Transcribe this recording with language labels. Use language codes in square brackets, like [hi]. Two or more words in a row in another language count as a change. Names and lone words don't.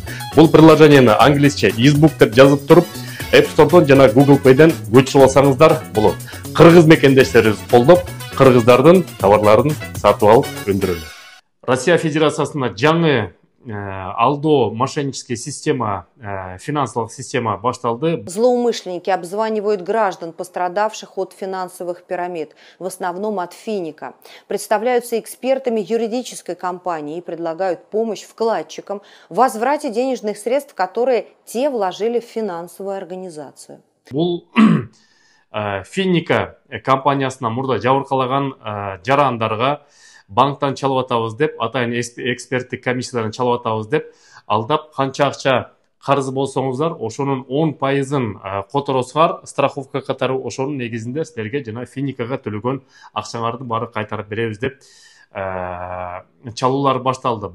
[ky] Бул приложениени англисче Избук деп жазып туруп, App Store'дон жана Google Play'ден көчүрүп алсаңыздар болот. Кыргыз мекендештерибиз колдоп, кыргыздардын товарларын сатып алып өндүрөлөт. Россия Федерациясында жаңы алдоо [ru] мошенническая система, финансовая система [ky] башталды. [ru] Злоумышленники обзванивают граждан, пострадавших от финансовых пирамид, в основном от Финика. Представляются экспертами юридической компании и предлагают помощь вкладчикам в возврате денежных средств, которые те вложили в финансовую организацию. [ky] Бул Финика компаниясына мурда жабыркалаган жарандарга банктан чалып атабыз деп, атайын эксперттик комиссиядан чалып атабыз деп, алдап канча акча карыз болсоңуздар, ошонун 10%-ын которосуңар, страховка катары ошонун негизинде силерге жана Финикага төлөгөн акчаңарды баары кайтарып беребиз деп чалуулар башталды.